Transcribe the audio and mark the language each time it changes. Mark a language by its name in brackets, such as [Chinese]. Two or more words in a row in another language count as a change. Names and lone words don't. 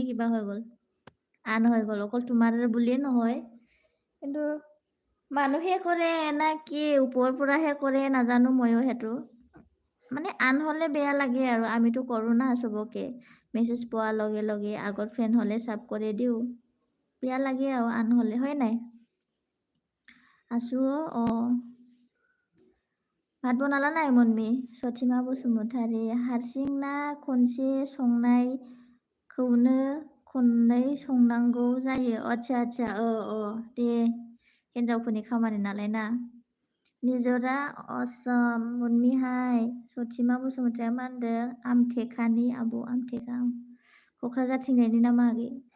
[Assamese] কিবা হৈ গ'ল আন হৈ গ'ল অকল তোমাৰ বুলিয়ে নহয় কিন্তু মানুহে কৰে না কি ওপৰৰ পৰাহে কৰে নাজানো ময়ো সেইটো মানে আন হ'লে বেয়া লাগে আৰু আমিতো কৰোঁ না চবকে মেছেজ পোৱাৰ লগে লগে আগৰ ফ্ৰেণ্ড হ'লে চাব কৰি দিওঁ বেয়া লাগে আৰু আন হ'লে হয় নাই [Bodo] आसु भात बनाला नाय मुनमि सतिमा बसुमतारी हारसिं ना खनसे संनायखौनो खननै संनांगौ जायो आच्छा दे हिन्जावफोरनि खामानि नालाय ना निजरा असम मुनमि हाय सतिमा बसुमतारिया मा होनदों आमथेखानि आब' आमथेखा क'क्राझारथिंजायनि नामा आगै